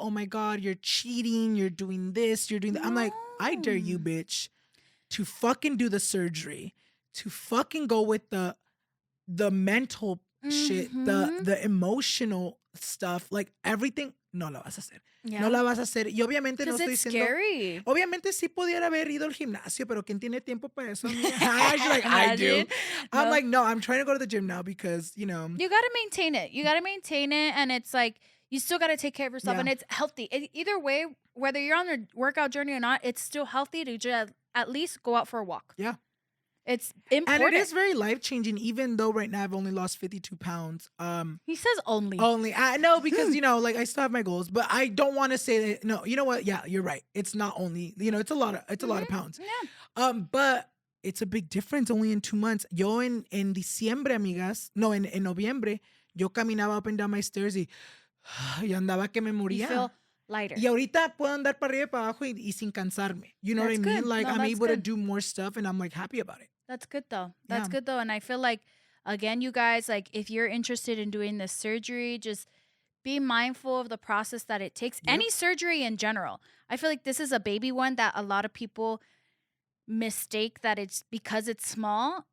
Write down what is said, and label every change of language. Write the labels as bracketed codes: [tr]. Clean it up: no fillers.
[en] Oh my God, you're cheating. You're doing this. You're doing that. I'm like, I dare you, bitch, to fucking do the surgery, to fucking go with the mental shit, the emotional stuff, like everything. [es] No la vas a hacer. [en] Yeah. [es] No la vas a hacer. Y obviamente no estoy [en] it's [es] diciendo. [en] scary. [es] Obviamente sí pudiera haber ido al gimnasio, pero ¿quién tiene tiempo para eso? [en] She's like, I do. I'm like, no, I'm trying to go to the gym now because, you know. You got to maintain it. And it's like, you still got to take care of yourself. Yeah. And it's healthy. Either way, whether you're on a workout journey or not, it's still healthy to just at least go out for a walk. Yeah. It's important. And it is very life-changing, even though right now I've only lost 52 pounds. He says only. I know, because, you know, like, I still have my goals, but I don't want to say that. No, you know what? Yeah, you're right. It's not only, you know, it's a lot of pounds. Yeah. But it's a big difference only in 2 months. [es] Yo en diciembre, amigas, no, en noviembre, yo caminaba [en] up and down my stairs [es] y andaba que me moría. [en] You feel lighter. [es] Y ahorita puedo andar para arriba y para abajo y sin cansarme. [en] You know what I mean? Good. Like, No, I'm that's able to good. do more stuff, and I'm like happy about it. That's good though. That's Yeah. good though. And I feel like, again, you guys, like, if you're interested in doing this surgery, just be mindful of the process that it takes. Yep. Any surgery in general. I feel like this is a baby one that a lot of people mistake that it's because it's small.